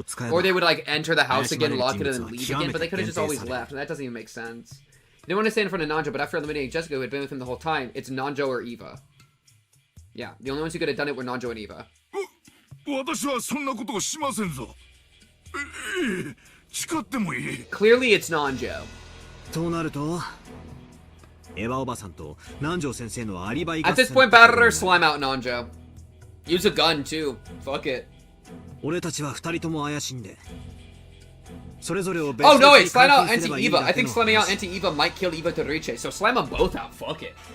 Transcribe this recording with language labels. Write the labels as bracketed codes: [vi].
[en] Or they would like enter the house again, lock it, and then leave again, but they could have just always left, and that doesn't even make sense. He didn't want to stand in front of Nanjo, but after eliminating Jessica, who had been with him the whole time, it's Nanjo or Eva. Yeah, the only ones who could have done it were Nanjo and Eva. [ja] 私はそんなことをしませんぞ。誓ってもいい。 [en] Clearly, it's Nanjo. [ja] となると、エヴァおばさんと南條先生のアリバイ [en] At this point, Barrer slime out Nanjo. Use a gun too. Fuck it. [ja] 俺たちは二人とも怪しんで。 [en] Oh no, wait, slime out Anti-Eva. I think slamming out Anti-Eva might kill Eva to Riche, so slime them both out, fuck it.